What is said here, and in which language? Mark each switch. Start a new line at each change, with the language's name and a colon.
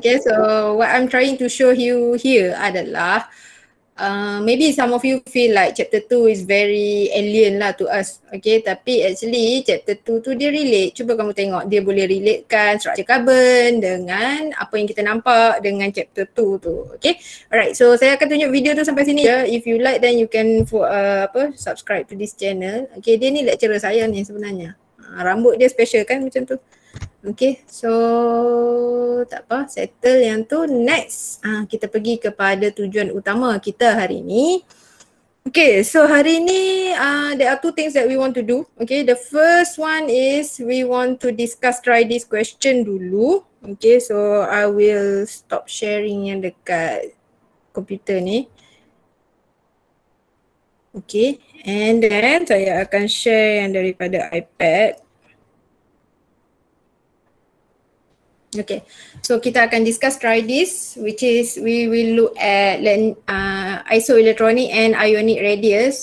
English: Okay, so what I'm trying to show you here adalah maybe some of you feel like chapter 2 is very alien lah to us.
Malay: Okay, tapi actually chapter 2 tu dia relate. Cuba kamu tengok, dia boleh relatekan structure carbon dengan apa yang kita nampak dengan chapter 2 tu. Okay, alright, so saya akan tunjuk video tu sampai sini je.
English: If you like then you can subscribe to this channel.
Malay: Okay, dia ni lecturer saya ni sebenarnya. Rambut dia special kan macam tu. Okay, so tak apa, settle yang tu. Next, kita pergi kepada tujuan utama kita hari ni.
English: Okay, so
Malay: hari ni
English: there are two things that we want to do. Okay, the first one is we want to try this question dulu. Okay, so I will stop sharing
Malay: yang dekat komputer ni. Okay, and then saya akan share yang daripada iPad.
English: Okay, so
Malay: kita akan
English: try this, which is we will look at isoelectronic and ionic radius.